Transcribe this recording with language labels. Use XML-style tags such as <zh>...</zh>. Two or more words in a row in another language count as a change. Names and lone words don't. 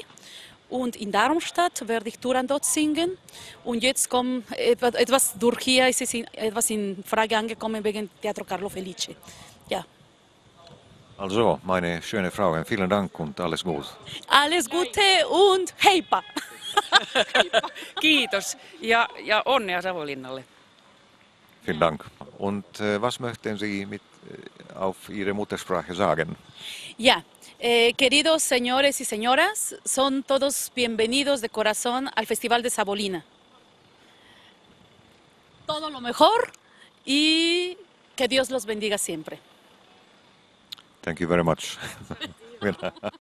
<de>Und in Darmstadt werde ich Turandot singen. Und jetzt kommt etwas durch hier, ist es etwas in Frage angekommen wegen Teatro Carlo Felice. Ja. Also, meine schöne Frau, vielen Dank und alles gut. Alles Gute und heippa!</de> <fi>Kiitos ja onnea Savonlinnalle.</fi> <de>Vielen Dank. Und was möchten Sie auf Ihre Muttersprache sagen?</de> <es>Ya, queridos señores y señoras, son todos bienvenidos de corazón al Festival de Savonlinna. Todo lo mejor y que Dios los bendiga siempre.</es> <en>Thank you very much.</en>